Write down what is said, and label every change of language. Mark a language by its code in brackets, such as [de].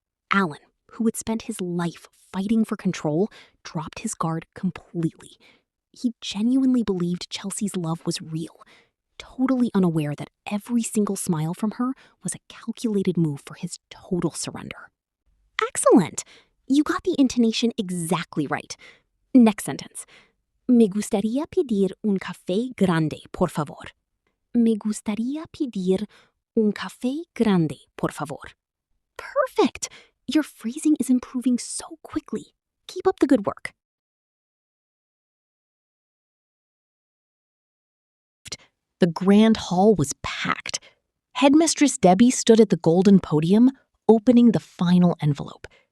[en] Alan, who had spent his life fighting for control, dropped his guard completely. He genuinely believed Chelsea's love was real, totally unaware that every single smile from her was a calculated move for his total surrender. Excellent! You got the intonation exactly right. Next sentence. [es] Me gustaría pedir un café grande, por favor. Me gustaría pedir un café grande, por favor. [en] Perfect! Your phrasing is improving so quickly. Keep up the good work. The grand hall was packed. Headmistress Debbie stood at the golden podium, opening the final envelope.